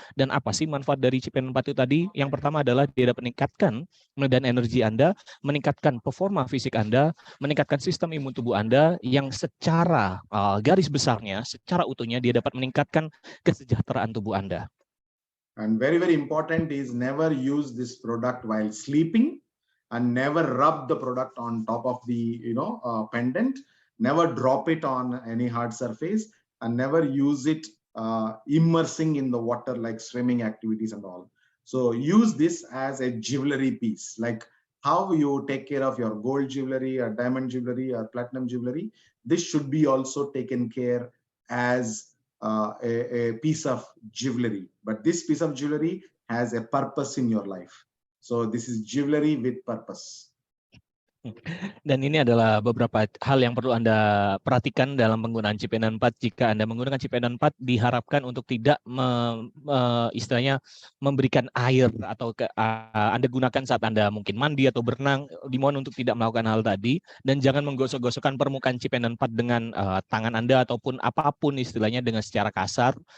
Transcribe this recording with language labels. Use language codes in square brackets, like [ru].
[id] Dan apa sih manfaat dari Cipenan 4 itu tadi? Yang pertama adalah dia dapat meningkatkan medan energi Anda, meningkatkan performa fisik Anda, meningkatkan sistem imun tubuh Anda yang secara garis besarnya, secara utuhnya dia dapat meningkatkan kesejahteraan tubuh Anda. [en] And very, very important is never use this product while sleeping, and never rub the product on top of the pendant. Never drop it on any hard surface, and never use it immersing in the water like swimming activities and all. So use this as a jewelry piece, like how you take care of your gold jewelry or diamond jewelry or platinum jewelry. This should be also taken care as a piece of jewelry, but this piece of jewelry has a purpose in your life. So this is jewelry with purpose. [id] Dan ini adalah beberapa hal yang perlu Anda perhatikan dalam penggunaan Cipenan 4. Jika Anda menggunakan Cipenan 4, diharapkan untuk tidak istilahnya memberikan air atau Anda gunakan saat Anda mungkin mandi atau berenang. Dimohon untuk tidak melakukan hal tadi, dan jangan menggosok-gosokkan permukaan Cipenan 4 dengan tangan Anda ataupun apapun istilahnya dengan secara kasar.